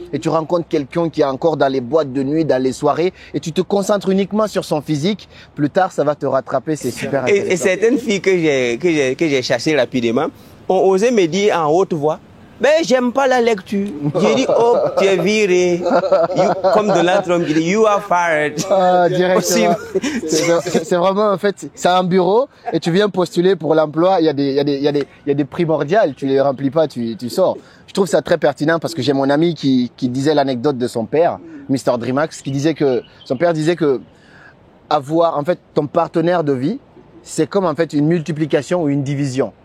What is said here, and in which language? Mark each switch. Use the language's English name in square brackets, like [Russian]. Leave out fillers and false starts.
[French] Et tu rencontres quelqu'un qui est encore dans les boîtes de nuit, dans les soirées, et tu te concentres uniquement sur son physique. Plus tard, ça va te rattraper. C'est super intéressant. Et certaines filles que j'ai chassées rapidement ont osé me dire en haute voix, mais j'aime pas la lecture. J'ai dit, oh, tu es viré. Comme Donald Trump qui dit, [English] you are fired. [French] Ah, directement. C'est vraiment, en fait, c'est un bureau et tu viens postuler pour l'emploi. Il y a des primordiales. Tu les remplis pas, tu sors. Je trouve ça très pertinent parce que j'ai mon ami qui disait l'anecdote de son père, Mr. Dreamax, qui disait que son père disait que avoir, en fait, ton partenaire de vie, c'est comme, en fait, une multiplication ou une division.